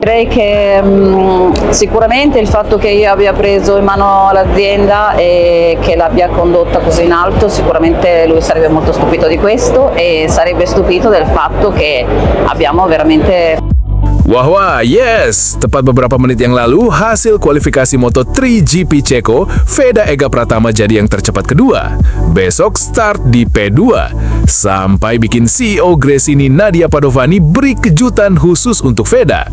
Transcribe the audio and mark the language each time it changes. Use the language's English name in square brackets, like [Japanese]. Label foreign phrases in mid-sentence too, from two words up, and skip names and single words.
[Italian] Direi che sicuramente il fatto che io abbia preso in mano l'azienda e che l'abbia condotta così in alto, sicuramente lui sarebbe molto stupito di questo e sarebbe stupito del fatto che abbiamo veramente... Wah, yes! [Indonesian] Tepat beberapa menit yang lalu, hasil kualifikasi Moto3 GP Ceko, Veda Ega Pratama jadi yang tercepat kedua. Besok start di P2. Sampai bikin CEO Gresini Nadia Padovani beri kejutan khusus untuk Veda.